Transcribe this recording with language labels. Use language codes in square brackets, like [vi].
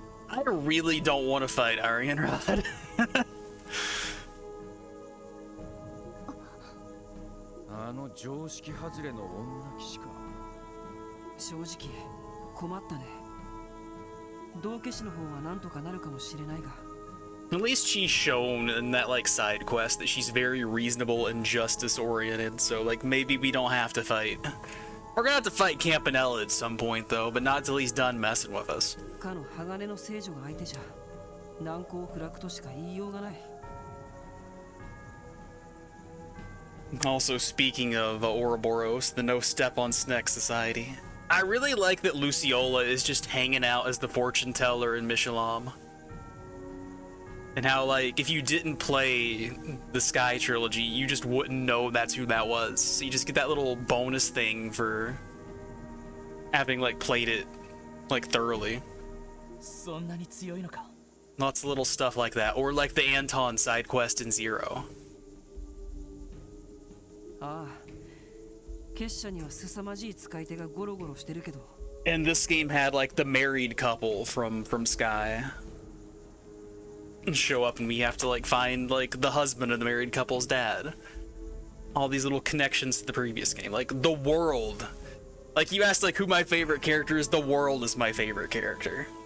[en] I really don't want to fight Arianrod. [ja] あの常識外れの女騎士か。正直困ったね。道化師の方はなんとかなるかもしれないが。 [en] At least she's shown in that like side quest that she's very reasonable and justice oriented, so like maybe we don't have to fight. We're gonna have to fight Campanella at some point though, but not till he's done messing with us. [ja] かの鋼の聖女が相手じゃ難攻不落としか言いようがない。 [en] Also, speaking of Ouroboros, the No Step on Sneck Society. I really like that Luciola is just hanging out as the fortune teller in Mishalam. And how, like, if you didn't play the Sky trilogy, you just wouldn't know that's who that was. So you just get that little bonus thing for having, like, played it, like, thoroughly. [ja] そんなに強いのか? [en] Lots of little stuff like that. Or, like, the Anton side quest in Zero. [ja] ああ、結社には凄まじい使い手がゴロゴロしてるけど。 [en] And this game had like the married couple from Sky show up, and we have to like find like the husband of the married couple's dad. All these little connections to the previous game, like the world. Like you asked like who my favorite character is, the world is my favorite character.